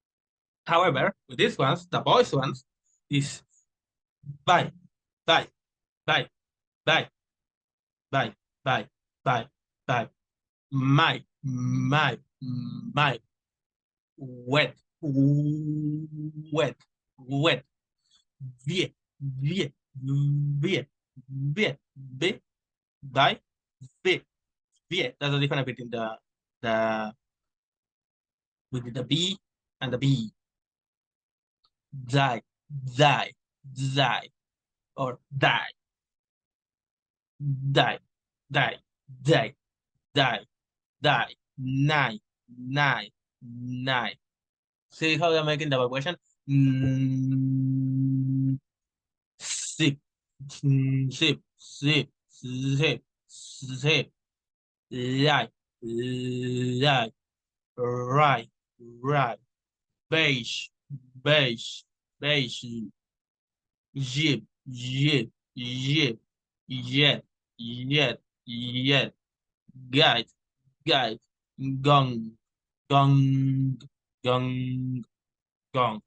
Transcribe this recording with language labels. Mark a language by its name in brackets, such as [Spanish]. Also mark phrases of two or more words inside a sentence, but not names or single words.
[English] However, with these ones, the voice ones, is bye, bye. Bye, bye, bye, bye, bye, bye. My, wet, wet, wet, vie, vie, vie, vie, vie, die, vie, vie. That's the difference between the with the B and the B. Die, die, die, or die, die, die, die, die, die, nine, nine, nine. See how they're making the vibration? Sip, sip, sip, sip, sip, lie, lie, right, right, beige, beige, beige, jib, jib, jib, yet, yet, yet, guide, guide, gong, gong, gong, gong.